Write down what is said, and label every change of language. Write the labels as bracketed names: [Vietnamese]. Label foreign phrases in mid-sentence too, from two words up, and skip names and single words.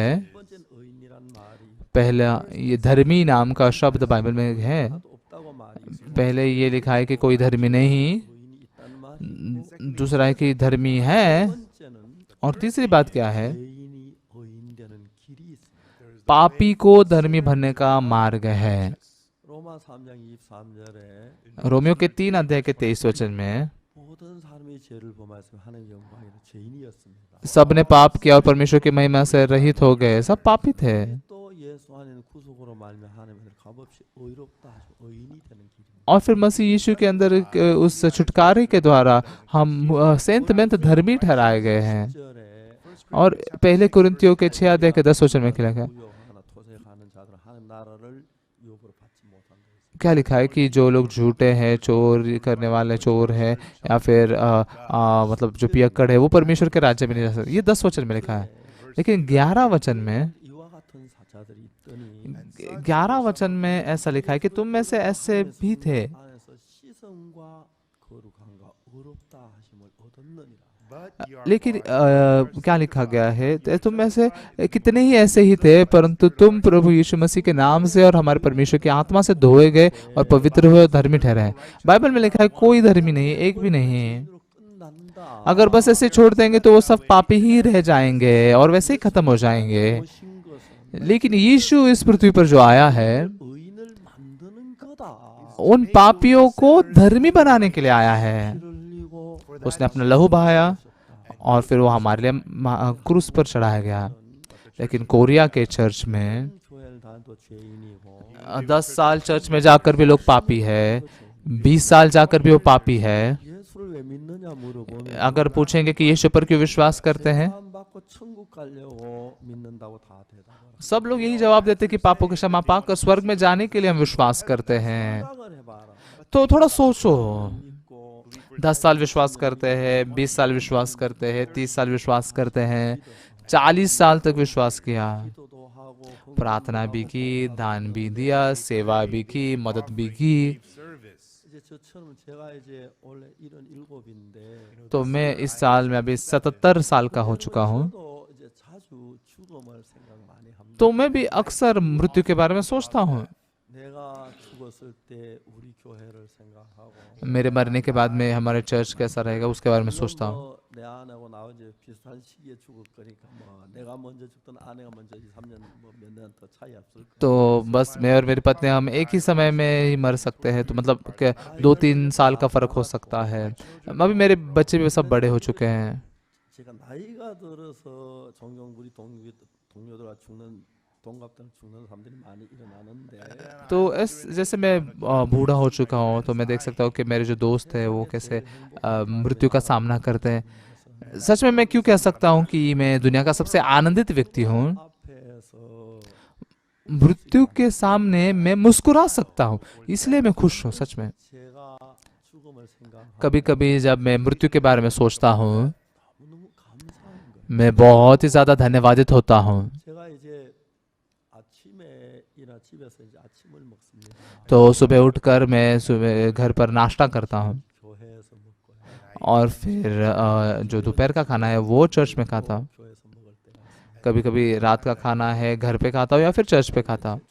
[Korean] 첫 번째는 의인이란 말이 [Hindi] पहला ये धर्मी नाम का शब्द बाइबल में है। [Korean] 하나도 없다고 말이 있고 [Hindi] पहले ये लिखा है कि कोई धर्मी नहीं, [Korean] 의인이 있다는 말이 [Hindi] दूसरा है कि धर्मी है, [Korean] 두 번째는 [Hindi] और तीसरी बात क्या है? [Korean] 의인이 의인 되는 길이 있습니다. [Hindi] पापी को धर्मी बनने का मार्ग है। [Korean] 로마 3장 23절에 [Hindi] रोमियो के 3 अध्याय के 23 वचन में [Korean] 모든 사람이 죄를 범하였으며 하나님의 영광에는 죄인이었습니다. [Hindi] सबने पाप किया और परमेश्वर की महिमा से रहित हो गए, सब पापी थे। [Korean] 또 예수 안에는 구속으로 말미암아 하나님을 값없이 의롭다 하시고 의인이 되는 길입니다. [Hindi] और फिर मसीह यीशु के अंदर उस छुटकारे के द्वारा हम सेंतमेंत धर्मी ठहराए गए हैं। [Korean] 10절에 [Hindi] और पहले कुरिन्थियों के 6 अध्याय के 10 वचन में क्या लिखा है? [Korean] 부여하나 토색하는 자들은 하나님 나라를 유업으로 받지 못한다. [Hindi] क्या लिखा है कि जो लोग झूठे हैं, चोर करने वाले चोर हैं, या फिर मतलब जो पियक्कड़ है, वो परमेश्वर के राज्य में नहीं जा सकते। ये 10 वचन में लिखा है। लेकिन 11 वचन में [Korean] 이와 같은 사자들이 있더니 [Hindi] 11 वचन में ऐसा लिखा है कि तुम में से ऐसे भी थे, [Korean] 안에서 시선과 거룩함과 의롭다 하심을 얻었느니라. [English] But ye are [Hindi] लेकिन क्या लिखा गया है? तो तुम में से कितने ही ऐसे ही थे, परंतु तुम प्रभु यीशु मसीह के नाम से और हमारे परमेश्वर की आत्मा से धोए गए और पवित्र हुए और धर्मी ठहरे हैं। बाइबल में लिखा है कोई धर्मी नहीं, एक भी नहीं। [Korean] 이대로 끝난다. [Hindi] अगर बस ऐसे छोड़ देंगे तो वो सब पापी ही रह जाएंगे और वैसे ही खत्म हो जाएंगे। [Korean] 오신 것은 [Hindi] लेकिन यीशु इस पृथ्वी पर जो आया है, [Korean] 의인을 만드는 거다. [Hindi] उन पापियों को धर्मी बनाने के लिए आया है। [Korean] 피를 흘리고 [Hindi] उसने अपना लहू बहाया और फिर वो हमारे लिए क्रूस पर चढ़ाया गया। लेकिन कोरिया के चर्च में [Korean] 교회를 다녀도 죄인이고 [Hindi] 10 साल चर्च में जाकर भी लोग पापी है, 20 साल जाकर भी वो पापी है। [Korean] 예수를 왜 믿느냐 물어보면 [Hindi] अगर पूछेंगे कि यीशु पर क्यों विश्वास करते हैं, [Korean] 구원받고 천국 깔려고 믿는다고 다 대답을 [Hindi] सब लोग यही जवाब देते कि पापों की क्षमा पाकर स्वर्ग में जाने के लिए हम विश्वास करते हैं। [Korean] 생각을 해봐라. [Hindi] तो थोड़ा सोचो, [Korean] 믿고 [Hindi] 10 साल विश्वास करते हैं, 20 साल विश्वास करते हैं, 30 साल विश्वास करते हैं, 40 साल तक विश्वास किया, [Korean] 기도도 하고 [Hindi] प्रार्थना भी की, दान भी दिया, सेवा भी की, मदद भी की। service. [Korean] 이제 저처럼 제가 이제 원래 77인데 [Hindi] तो मैं इस साल में अभी 77 साल का हो चुका हूँ। [Korean] 저도 이제 자주 죽음을 생각 많이 합니다. [Hindi] तो मैं भी अक्सर मृत्यु के बारे में सोचता हूँ। [Korean] 내가 죽었을 때 우리 교회를 생각하고 [Hindi] मेरे मरने के बाद में हमारे चर्च कैसा रहेगा उसके बारे में सोचता हूँ। [Korean] 내 아내하고 나 이제 비슷한 시기에 죽을 거니까 뭐 내가 먼저 죽든 아내가 먼저 3년 뭐 몇 년 더 차이 없을 거야. [Hindi] तो बस मैं और मेरी पत्नी हम एक ही समय में ही मर सकते हैं, तो मतलब 2-3 साल का फर्क हो सकता है। अभी मेरे बच्चे भी सब बड़े हो चुके हैं। [Korean] 제가 나이가 들어서 종종 우리 동료들과 죽는 동갑들 죽는 사람들이 많이 일어나는데 [Hindi] तो जैसे मैं बूढ़ा हो चुका हूँ तो मैं देख सकता हूँ कि मेरे जो दोस्त हैं वो कैसे मृत्यु का सामना करते हैं। सच में मैं क्यों कह सकता हूँ कि मैं दुनिया का सबसे आनंदित व्यक्ति हूँ। [Korean] 앞에서 [Hindi] मृत्यु के सामने मैं मुस्कुरा सकता हूँ, इसलिए मैं खुश हूँ। सच में [Korean] 제가 죽음을 생각하고 [Hindi] कभी कभी जब मैं मृत्यु के बारे में सोचता हूँ, [Korean] 너무 감사한 거예요. [Hindi] मैं बहुत ही ज्यादा धन्यवादित होता हूँ। [Korean] 제가 이제 아침에 집에서 이제 아침을 먹습니다. [Hindi] तो सुबह उठकर मैं सुबह घर पर नाश्ता करता हूँ [Korean] 교회에서 먹고요. [Hindi] और फिर जो दोपहर का खाना है वो चर्च में खाता हूँ। [Korean] 교회에서 먹을 때가 있어요. [Hindi] कभी कभी रात का खाना है घर पे खाता हूँ या फिर चर्च पे खाता हूँ।